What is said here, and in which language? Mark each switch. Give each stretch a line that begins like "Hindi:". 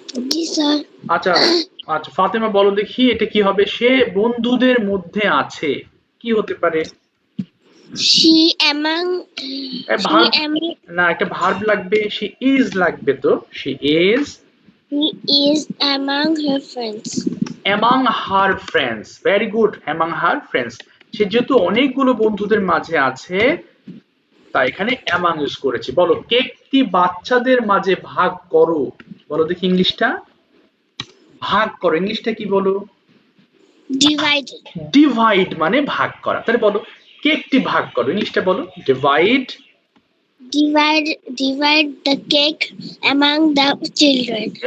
Bangla: জি sir. আচ্ছা আচ্ছা ফাতেমা বলো দেখি এটা কি হবে? সে বন্ধুদের মধ্যে আছে, কি হতে পারে?
English: She among
Bangla: ভার্ব না, একটা ভার্ব লাগবে,
English: she is
Bangla: লাগবে তো, she is
English: among her friends. among her friends, very good, among her friends.
Bangla: সে যেহেতু অনেকগুলো বন্ধুদের মাঝে আছে তাই এখানে among ইউজ করেছি। বলো কেকটি বাচ্চাদের মাঝে ভাগ করো, বলো দেখি ইংলিশটা। ভাগ করো ইংলিশটা কি বলো? ডিভাইড মানে ভাগ করা, তাহলে বলো কেকটি ভাগ করো, ইংলিশটা বলো divide
English: the cake among the children.